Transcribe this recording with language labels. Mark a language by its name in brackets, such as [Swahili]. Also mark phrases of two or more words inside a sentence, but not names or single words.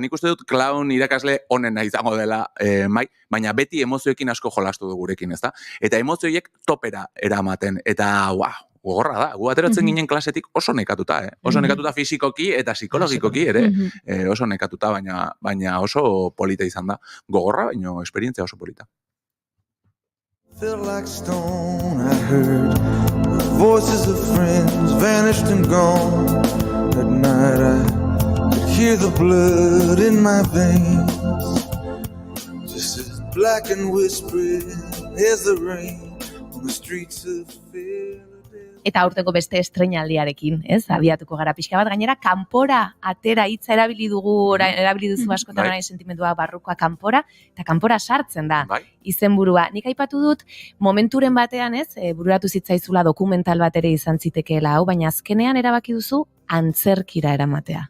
[Basque] Nik uste dut klaun irakasle onena izango dela baina beti emozioekin asko jolastu du gurekin, ezta? Eta emozioiek topera eramaten, eta gogorra da. Gu ateratzen ginen klasetik oso nekatuta, Oso nekatuta fisikoki eta psikologikoki ere. Oso nekatuta, baina oso polita izan da. Gogorra, baina esperientzia oso polita. [English] Felt like stone, I heard the voices of friends vanished and gone. At night I could hear the blood in my veins, just as black and whispering as the rain on the streets of Philadelphia. [Basque] Eta aurtengo beste estreinaldiarekin, abiatuko gara pixka bat, gainera kanpora atera hitza erabili duzu askotan orain sentimendua barrukoa kanpora, eta kanpora sartzen da izenburua. Nik aipatu dut momenturen batean, bururatu zitzaizula dokumental bat ere izan zitekeela hau, baina azkenean erabaki duzu antzerkira eramatea.